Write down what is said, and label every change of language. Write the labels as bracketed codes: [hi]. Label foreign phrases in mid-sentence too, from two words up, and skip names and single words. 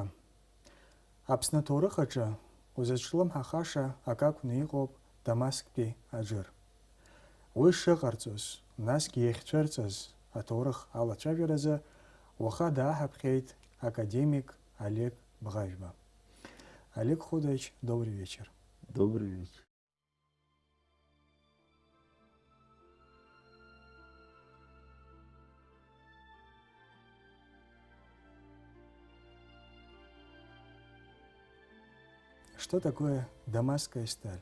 [ab] Аԥсны аҭоурых аҿы узаҿлымҳахаша акакәны иҟоуп Дамасктәи аџыр. Уи шыҟарҵоз, насгьы иахьцәырҵыз аҭоурых алацәажәаразы уаха дааҳаԥхьеит академик Олег Бӷажәба. [ru] Олег Ходович, добрый вечер. Добрый вечер. Что такое дамасская сталь?